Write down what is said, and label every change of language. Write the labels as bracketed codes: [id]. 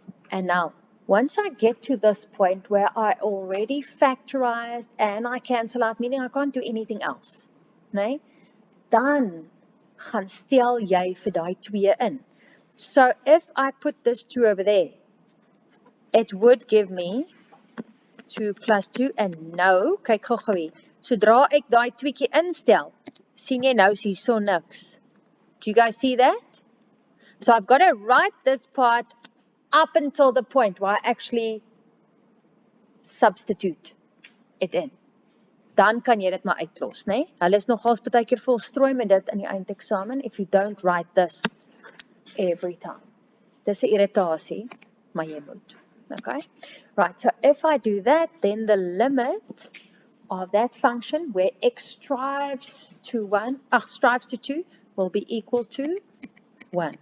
[en] And now, once I get to this point where I already factorized and I cancel out, meaning I can't do anything else, [af] nee? Dan gaan stel jy vir daai 2 in. [en] So if I put this 2 over there, it would give me 2 plus 2, and [af] nou, kyk gou hier, sodra ek daai 2 instel, sien jy nou is hier so niks. [en] Do you guys see that? So I've got to write this part up until the point where I actually substitute it in. [af] Dan kan jy dit maar uitlos, né? Hulle is nogals baie keer vol strooi met dit in die eindeksamen [en] if you don't write this every time. [af] Dis 'n irritasie, maar jy moet. [en] Okay? Right, so if I do that, then the limit of that function where x strives to 2 will be equal to 1.